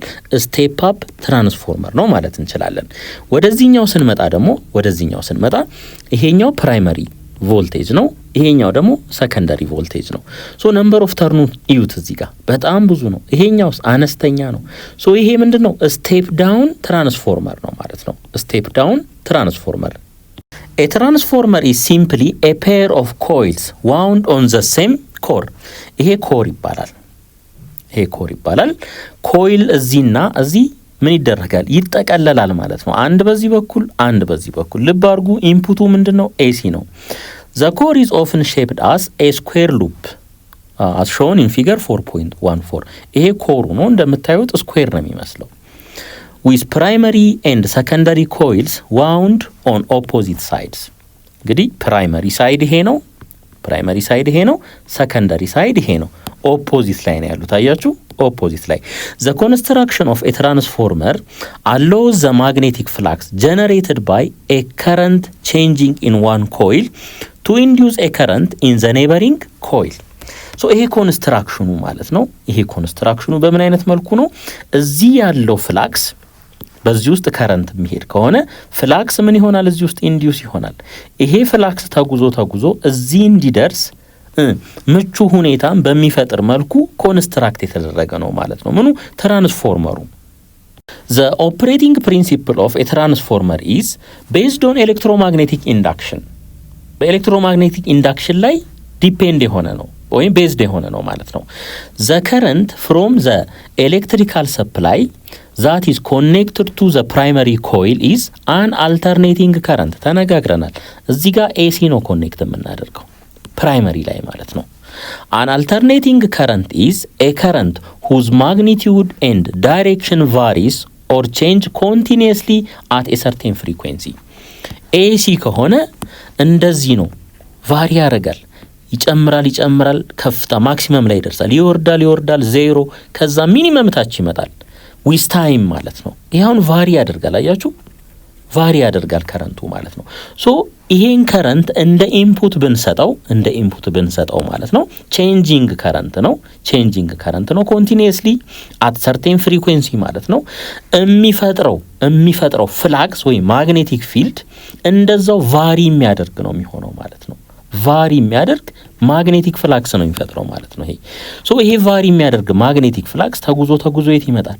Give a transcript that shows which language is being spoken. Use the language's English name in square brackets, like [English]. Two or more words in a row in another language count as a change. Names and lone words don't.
[English] step up transformer [Amharic] ነው ማለት እንችላለን። ወደዚህኛው ስንመጣ ይሄኛው [English] primary voltage [Amharic] ነው፣ ይሄኛው ደግሞ [English] secondary voltage [Amharic] ነው። [English] so number of turn [Amharic] እዩት፣ እዚህ ጋር በጣም ብዙ ነው። ይሄኛው አነስተኛ ነው። ሶ ይሄ ምንድነው? [English] step down transformer [Amharic] ነው ማለት ነው። [English] step down transformer A transformer is simply a pair of coils wound on the same core. [Amharic] ይሄ ኮር ይባላል። ኮይል እዚህና እዚህ ምን ይደረጋል? ይጠቀለላል ማለት ነው። አንድ በዚህ በኩል አንድ በዚህ በኩል። ልብ አድርጉ፣ ኢንፑቱ ምንድነው? ኤሲ ነው። [English] The core is often shaped as a square loop as shown in figure 4.14. [Amharic] ይሄ ኮሩ ነው፣ እንደምታዩት ስኩዌር ነው የሚመስለው። [English] with primary and secondary coils wound on opposite sides. [Amharic] እንግዲህ [English] primary side [Amharic] ይሄ ነው፣ [English] secondary side [Amharic] ይሄ ነው። ኦፖዚት ላይ ነው ያሉት፣ አያችሁ? ኦፖዚት ላይ። [English] the construction of a transformer allows the magnetic flux generated by a current changing in one coil to induce a current in the neighboring coil. [Amharic] ሶ ይሄ ኮንስትራክሽኑ ማለት ነው። ይሄ ኮንስትራክሽኑ በምን አይነት መልኩ ነው? እዚህ ያለው ፍላክስ በዚህ ውስጥ ከረንት የሚሄድ ከሆነ ፍላክስ ምን ይሆናል? እዚህ ውስጥ ኢንዲዩስ ይሆናል። ይሄ ፍላክስ ተጉዞ እዚህ እንዲደርስ ምቹ ሁኔታን በሚፈጥር መልኩ ኮንስትራክት የተደረገ ነው ማለት ነው። ምኑ? [English] ትራንስፎርመሩ። The operating principle of a transformer is based on electromagnetic induction. [Amharic] በኤሌክትሮማግኔቲክ ኢንዳክሽን ላይ ዲፔንድ የሆነ ነው ወይም ቤዝድ የሆነ ነው ማለት ነው። [English] the current from the electrical supply that is connected to the primary coil is an alternating current. [Amharic] ተነጋግረናል። እዚህ ጋር ኤሲ ነው ኮኔክት የምናደርገው ፕራይመሪ ላይ ማለት ነው። [English] an alternating current is a current whose magnitude and direction varies or change continuously at a certain frequency. [Amharic] ኤሲ ከሆነ እንደዚህ ነው፣ ቫሪ ያደርጋል፣ ይጨምራል፣ ከፍታ ማክሲመም ላይ ይደርሳል፣ ይወርዳል፣ ዜሮ፣ ከዛ ሚኒመም ታች ይመጣል [English] with time [Amharic] ማለት ነው። ይሄውን ቫሪ ያደርጋል፣ አያችሁ? ቫሪ ያደርጋል ከረንቱ ማለት ነው። ሶ ይሄን ከረንት እንደ ኢንፑት ብንሰጠው ማለት ነው [English] changing current [Amharic] ነው [English] continuously at certain frequency [Amharic] ማለት ነው። የሚፈጥረው ፍላክስ ወይ ማግኔቲክ ፊልድ እንደዛው ቫሪ የሚያደርግ ነው የሚሆነው ማለት ነው። ቫሪ የሚያደርግ ማግኔቲክ ፍላክስ ነው የሚፈጥረው ማለት ነው። ይሄ ቫሪ የሚያደርግ ማግኔቲክ ፍላክስ ተጉዞ የት ይመጣል?